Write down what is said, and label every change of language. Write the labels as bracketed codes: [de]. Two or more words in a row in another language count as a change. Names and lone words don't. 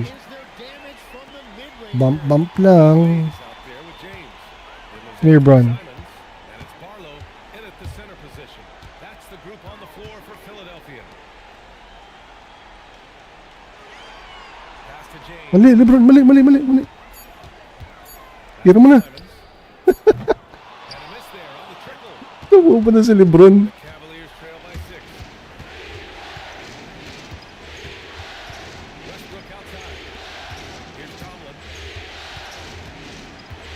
[en] is their damage from the mid-range. Bump, bump lang. James out there with James. It was Clear, Bron. Simons, and it's Barlow in at the center position. That's the group on the floor for Philadelphia. Pass to James. [tl] Mali, Lebron. Mali, mali, mali, mali. Hira mo na. [en] Simons. And a miss there on the trickle. [tl] Tumo pa na si Lebron. [en] The Cavaliers trail by 6. Westbrook outside. Here's Tomlin.